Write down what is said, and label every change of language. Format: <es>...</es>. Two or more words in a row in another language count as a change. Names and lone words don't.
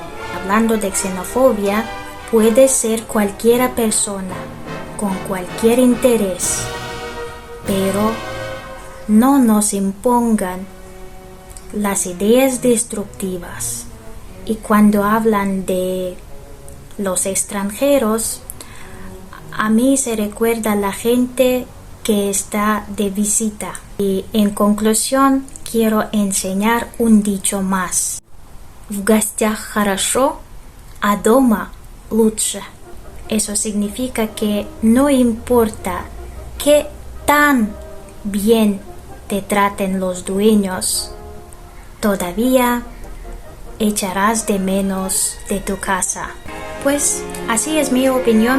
<es>Hablando de xenofobia, puede ser cualquier persona, con cualquier interés, pero no nos impongan las ideas destructivas. Y cuando hablan de los extranjeros, a mí se recuerda la gente que está de visita. Y en conclusión, quiero enseñar un dicho más.</es> <ru>В гостях хорошо, а дома лучше.</ru> <es>Eso significa que no importa qué tan bien te traten los dueños, todavía echarás de menos de tu casa. Pues así es mi opinión.</es>